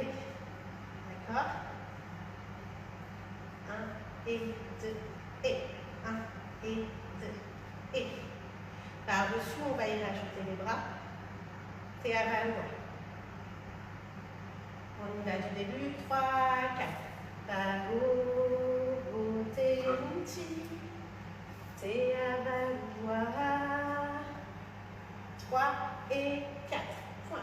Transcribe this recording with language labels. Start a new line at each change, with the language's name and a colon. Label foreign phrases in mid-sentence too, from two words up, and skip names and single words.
French: D'accord? 1 et 2 et 1 et 2 et. Par-dessus, on va y rajouter les bras. Te avalua. On y va du début. 3, 4. Taho, te uchi. Te avalua. 3 et 4. Pointe.